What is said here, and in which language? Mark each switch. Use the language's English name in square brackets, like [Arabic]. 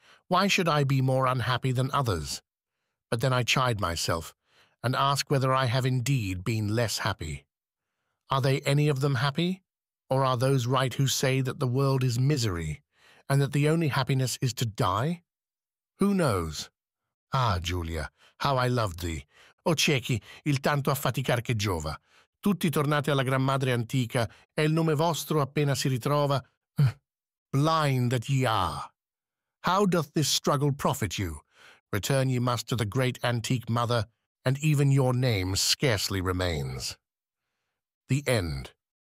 [English] Why should I be more unhappy than others? But then I chide myself and ask whether I have indeed been less happy. Are they any of them happy? Or are those right who say that the world is misery, and that the only happiness is to die? Who knows? Ah, Giulia, how I loved thee! [Italian] O ciechi, il tanto affaticar che giova. Tutti tornate alla gran madre antica, e il nome vostro appena si ritrova. [English] Blind that ye are! How doth this struggle profit you? Return ye must to the great antique mother, and even your name scarcely remains. The End.